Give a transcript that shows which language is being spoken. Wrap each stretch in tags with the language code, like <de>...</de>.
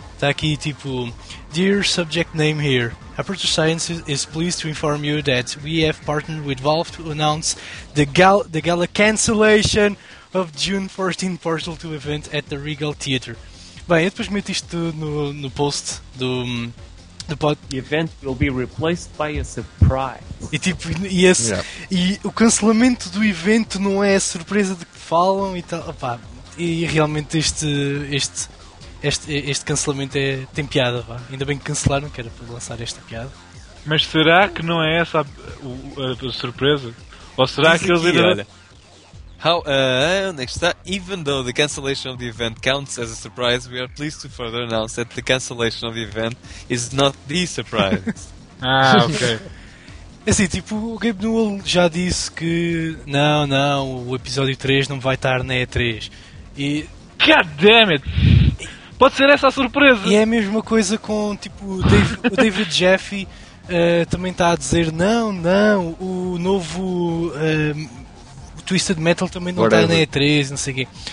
<pt>Está aqui tipo,</pt> <en>Dear Subject Name here, Aperture Science is pleased to inform you that we have partnered with Valve to announce the gala cancellation of June 14 Portal 2 event at the Regal Theater.</en> <pt>Bem, eu depois meto isto no post do podcast.</pt> <en>The event will be replaced by a surprise.</en> <pt>E tipo, e o cancelamento do evento não é a surpresa de que falam e tal. Opa, e realmente este cancelamento tem piada, vá. Ainda bem que cancelaram, que era para lançar esta piada. Mas será que não é essa a surpresa? Ou será que eles ainda... Onde é que está?</pt> <en>Even though the cancellation of the event counts as a surprise, we are pleased to further announce that the cancellation of the event is not the surprise.</en> <pt>Ah, ok. Assim, tipo, o Gabe Newell já disse que... Não, o episódio 3 não vai estar na E3. E...</pt> <en>God damn it!</en> <pt>Pode ser essa a surpresa! E é a mesma coisa com tipo, o David Jaffe também está a dizer: não, o novo o Twisted Metal também não está na E3, não sei o quê.</pt>